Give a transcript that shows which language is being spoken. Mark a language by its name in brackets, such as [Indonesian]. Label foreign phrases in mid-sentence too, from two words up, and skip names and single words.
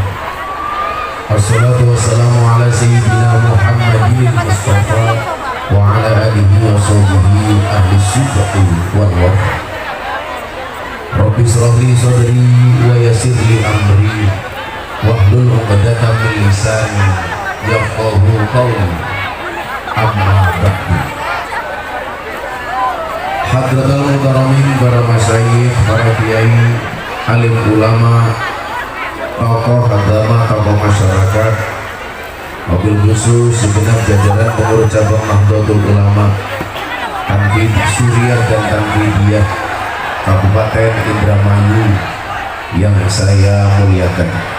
[Arabic] الصلاة والسلام على سيدنا محمد المصطفى وعلى آله وصحبه أهل الصدق والوفاء. رب اشرح لي صدري ويسر لي أمري واحلل عقدة من لساني يفقهوا قولي. أما بعد. حضرة المحترمين, [Indonesian] para masyayikh, para kiai, alim ulama, tokoh agama, tokoh masyarakat, mobil khusus segenap jajaran pengurus cabang Nahdlatul Ulama Tanfid Suriah dan Tanfidiyah Kabupaten Indramayu yang saya muliakan,